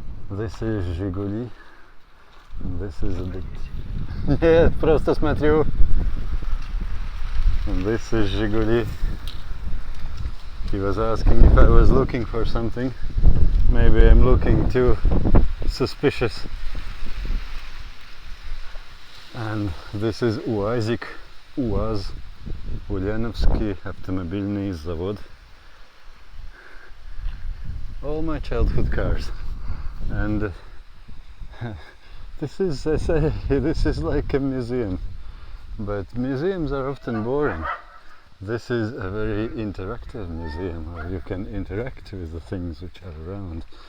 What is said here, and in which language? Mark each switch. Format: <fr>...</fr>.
<en>This is Zhiguli, and this is a bit...</en> <ru>Нет, просто смотрю.</ru> <en>And this is Zhiguli. He was asking if I was looking for something. Maybe I'm looking too suspicious. And this is УАЗик, УАЗ, Ульяновский автомобильный завод. All my childhood cars. And this is, I say, this is like a museum. But museums are often boring. This is a very interactive museum where you can interact with the things which are around.</en>